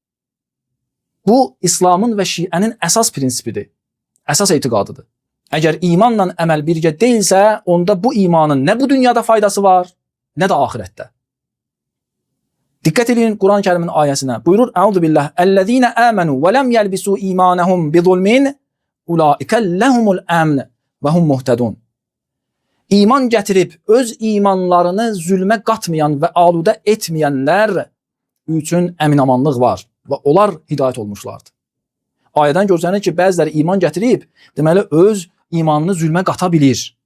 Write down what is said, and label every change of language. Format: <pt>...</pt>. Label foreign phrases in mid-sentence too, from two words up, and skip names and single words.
<az>Bu, İslamın və Şiənin əsas prinsipidir, əsas etiqadıdır. Əgər imanla əməl birgə deyilsə, onda bu imanın nə bu dünyada faydası var, nə də axirətdə. Diqqət edin Quran-ı Kərimin ayəsinə. Buyurur:</az> <ar>"أعوذ بالله. الذين آمنوا ولم يلبسوا إيمانهم بظلم أولئك لهم الأمن وهم مهتدون."</ar> <az>İman gətirib öz imanlarını zülmə qatmayan və aludə etməyənlər üçün əminamanlıq var və onlar hidayət olmuşlardır. Ayədən görsənir ki, bəziləri iman gətirib, deməli öz imanını zülmə qata bilir.</az>